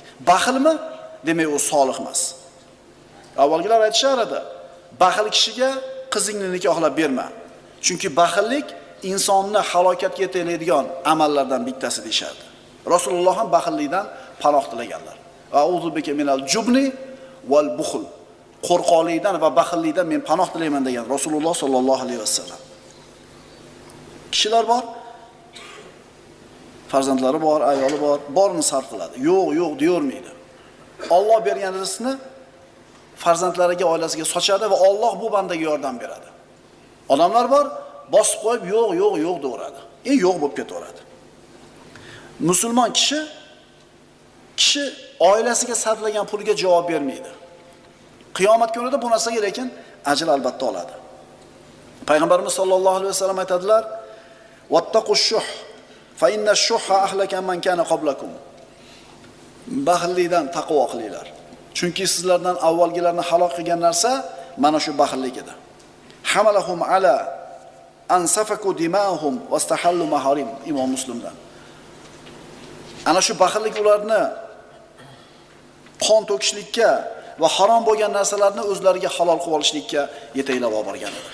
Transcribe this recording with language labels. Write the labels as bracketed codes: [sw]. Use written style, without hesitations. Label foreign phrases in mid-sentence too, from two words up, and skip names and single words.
[uz] Baxilmi? Demak, u solih emas. Avvalgilar aytishar edi, baxil kishiga qizingni nikohlab berma. Chunki baxillik insonni halokatga yetaklaydigan amallardan bittasi deyishardi. Rasululloh ham baxillikdan panoh tilaganlar. [ar] أعوذ بك من الجبن والبخل. [uz] Qo'rqoqlikdan va baxillikdan men panoh tilayman degan Rasululloh [ar] صلى الله عليه وسلم. [uz] Kishilar bor, farzandlari bor, ayoli bor, borini sarf qiladi. Yo'q deyormaydi. Alloh bergan rizqni farzandlariga, oilasiga sochadi va Alloh bu bandaga yordam beradi. Odamlar bor, bosib qo'yib yo'q deyveradi. Yo'q bo'lib ketaveradi. Musulmon kishi oilasiga sarflagan puliga javob bermaydi. Qiyomat kunida bu narsaga lekin ajr albatta oladi. Payg'ambarimiz [ar] صلى الله عليه وسلم [uz] aytadilar: [ar] "واتقوا الشح, فإن الشح أهلك من كان قبلكم." [uz] Baxillikdan taqvo qilinglar. Chunki sizlardan avvalgilarni halok qilgan narsa mana shu baxillik edi. [ar] حملهم على أن سفكوا دماءهم واستحلوا محارم. [uz] Imom Muslimdan. Ana shu baxillik ularni qon to'kishlikka va harom bo'lgan narsalarni o'zlariga halol qilib olishlikka yetaklab olib borgan edi.